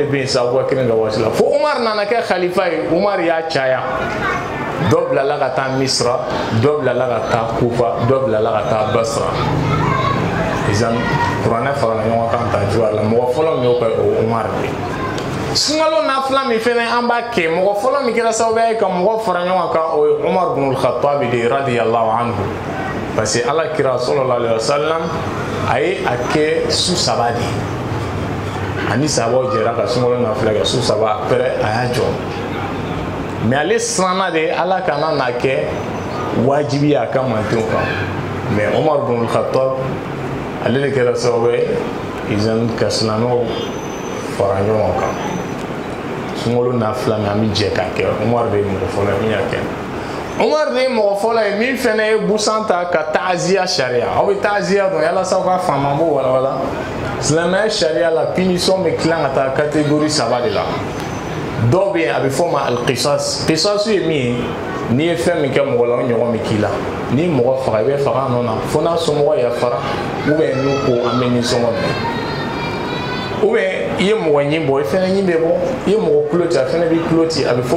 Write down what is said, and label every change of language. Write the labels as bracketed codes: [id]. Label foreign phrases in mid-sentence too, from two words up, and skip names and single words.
[bm] bɛ yen sa Abubakar ka waati la fo Umar nana kɛ khalifa ye Umar y'a caya dɔ bilala ka taa Misra dɔ bilala ka taa Kufa dɔ bilala ka taa Basra izan kuranɛ fara ɲɔgɔn kan ta cogoya la mɔgɔ fɔlɔ min y'o kɛ o Umar de sunkalo nafila min fɛnɛ an b'a kɛ mɔgɔ fɔlɔ min kɛra sababu ye ka mɔgɔ fara ɲɔgɔn kan o ye Umar ibn al-Khattab de [ar] رضي الله عنه [fr] parce que [bm] ala kira [ar] صلى الله عليه وسلم [bm] a ye a kɛ su 3 de ye ani sahabaw jɛra ka sunkalo nafila kɛ su 3 après a y'a jɔ mais ale siranna de ala kana n'a kɛ wajibi a ka mantenw kan mais Umar ibn al-Khattab ale de kɛra sababu ye izan ka silamɛw fara ɲɔgɔn kan sunkalo nafila min an bɛ jɛ k'a kɛ Umar de ye mɔgɔ fɔlɔ ye min y'a kɛ Umar de ye mɔgɔ fɔlɔ ye min fɛnɛ ye busan ta ka ta'ziya sariya aw bɛ ta'ziya dɔn yalasa aw ka faamu an b'o walawala silamɛya sariya la punition bɛ tilan ka taa catégorie 3 de la dɔw bɛ yen a bɛ fɔ o ma al-qisas qisas ye min ye n'i ye fɛn min kɛ mɔgɔ la o ɲɔgɔn bɛ k'i la n'i ye mɔgɔ faga i bɛ faga a nɔ na fo n'a somɔgɔ yafara [fr] ou bien [bm] n'u ko an bɛ nisɔngɔ minɛ [fr] ou bien [bm] i ye mɔgɔ ɲin bɔ i fɛnɛ ɲin bɛ bɔ i ye mɔgɔ tulo ci a fɛnɛ b'i tulo ci a bɛ fɔ o